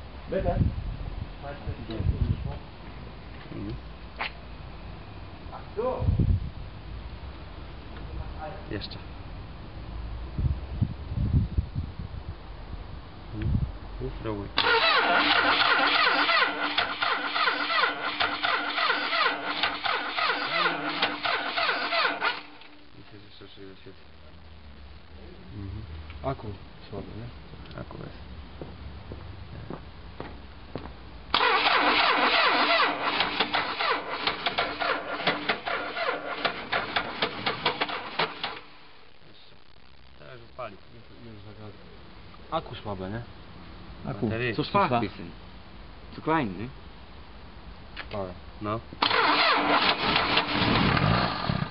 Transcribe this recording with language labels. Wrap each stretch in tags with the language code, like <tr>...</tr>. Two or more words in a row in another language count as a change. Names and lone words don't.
<de>Bitte? Mhm. Ach so.</de> <pl>Jeszcze. Próbuj. Aku słaby, nie? Aku jest. Teraz już pali. Aku słabe, nie? Aku.</pl> <de>Zu schwach ein bisschen. Zu klein, ne?</de> <pl>Tak. No.</pl>